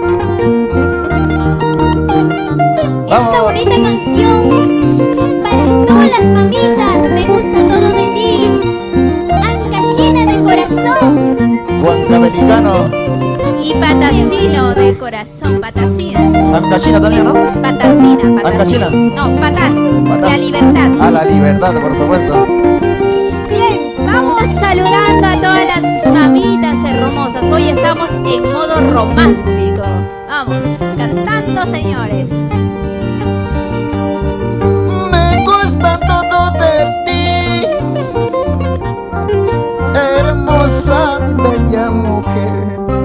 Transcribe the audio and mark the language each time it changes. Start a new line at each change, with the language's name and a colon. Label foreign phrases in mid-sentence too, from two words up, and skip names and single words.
Spanish: Esta bonita canción para todas las mamitas, me gusta todo de ti. Ancashina de corazón. Huancabelicano. Y patacino de corazón, patacina. Ancashina también, ¿no? Patacina, patacina. Ancashina. No, patás. Patás. La libertad. A la libertad, por supuesto. Bien, vamos saludando a todas las mamitas hermosas. Hoy estamos en modo romántico. Vamos, cantando, señores. Me gusta todo de ti, hermosa, bella mujer.